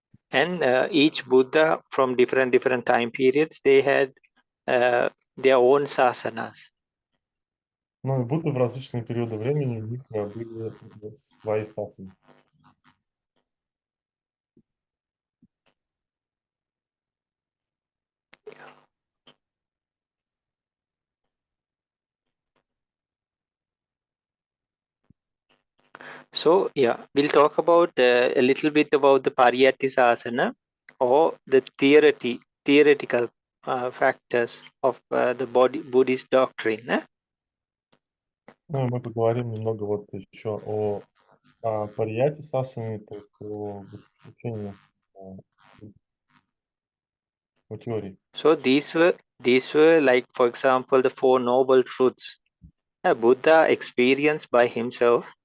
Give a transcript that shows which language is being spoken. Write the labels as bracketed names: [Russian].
[English] And each Buddha from different time periods, they had their own sasanas. [Russian] Ну, и Будды в различные периоды времени у них были свои сасаны. [English] So we'll talk about a little bit about the Pariyatti Sasana or the theoretical factors of the Buddhist doctrine. [Russian] Ну, и мы поговорим немного вот еще о Парiyatti сасаны, то есть о учении, о теории. [English] So these were like, for example, the 4 noble truths Buddha experienced by himself.